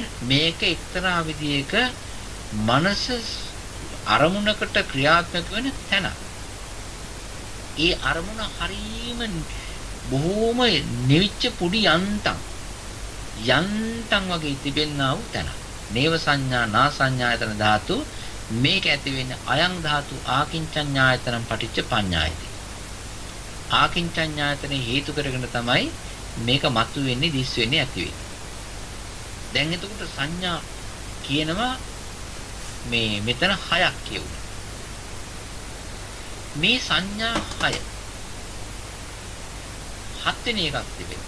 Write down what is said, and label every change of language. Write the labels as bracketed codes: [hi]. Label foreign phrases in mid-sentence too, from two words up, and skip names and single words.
[si] මේක එක්තරා විදියක මනස අරමුණකට ක්‍රියාත්මක වෙන තැන. ඒ අරමුණ හරීම බොහෝම නිවිච්ච පුඩි යන්තම් වගේ තිබෙනා වූ තැන. [pi] නේව සංඥා නා සංඥායතන ධාතු [si] මේක ඇති වෙන්නේ [pi] අයං ධාතු ආකින්චඤ්ඤායතනම් පටිච්ච පඤ්ඤායති. [si] ආකින්චඤ්ඤායතනේ හේතු කරගෙන තමයි මේක මතු වෙන්නේ දිස් වෙන්නේ ඇති වෙන්නේ. දැන් එතකොට සංඥා කියනවා මෙතන හයක් කියුණා. මේ සංඥා හය හත්වෙනි එකක් තිබෙනවා.